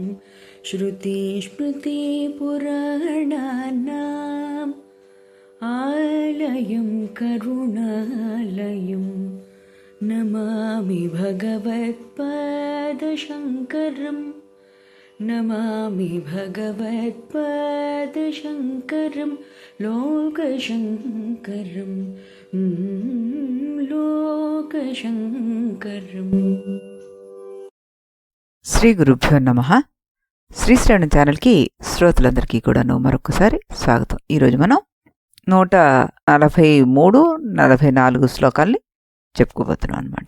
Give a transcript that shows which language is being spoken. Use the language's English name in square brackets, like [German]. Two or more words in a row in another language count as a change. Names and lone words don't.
[Sanskrit] श्रुतिस्मृतिपुराणानाम् आलयं करुणालयं नमामि भगवत्पादशङ्करं नमामि भगवत्पादशङ्करं लोकशङ्करं లోకశంకరం. శ్రీ గురుభ్యో నమః. [Telugu] శ్రీశ్రవణ ఛానల్కి శ్రోతలందరికీ కూడాను మరొకసారి స్వాగతం. ఈరోజు మనం 143, 44 శ్లోకాల్ని చెప్పుకోబోతున్నాం అనమాట.